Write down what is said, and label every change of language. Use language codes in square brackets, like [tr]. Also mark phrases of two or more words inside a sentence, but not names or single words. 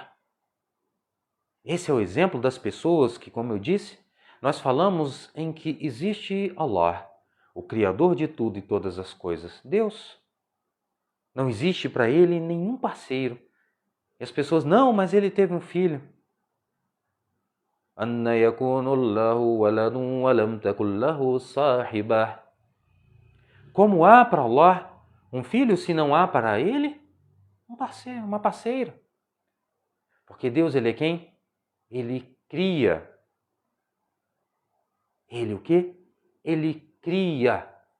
[pt] Esse é o exemplo das pessoas que, como eu disse, nós falamos em que existe Allah, o Criador de tudo e todas as coisas, Deus. Não existe para ele nenhum parceiro. E as pessoas, não, mas ele teve um filho. [ar] أنى يكون له ولد ولم تكن له صاحبة. [pt] Como há para Allah um filho se não há para ele um parceiro, uma parceira? Porque Deus, ele é quem? Ele cria. Ele o quê? Ele cria.